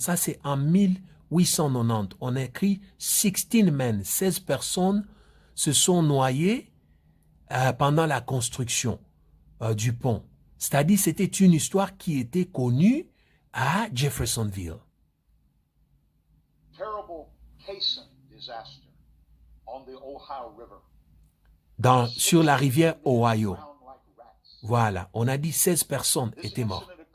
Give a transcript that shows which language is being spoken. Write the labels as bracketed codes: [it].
[fr] Ça, c'est en 1890. On écrit [en] 16 men. [fr] 16 personnes se sont noyées pendant la construction du pont. C'est-à-dire, c'était une histoire qui était connue à Jeffersonville. [en] Terrible Caisson disaster on the Ohio River. [fr] Sur la rivière Ohio. Voilà, on a dit 16 personnes étaient mortes.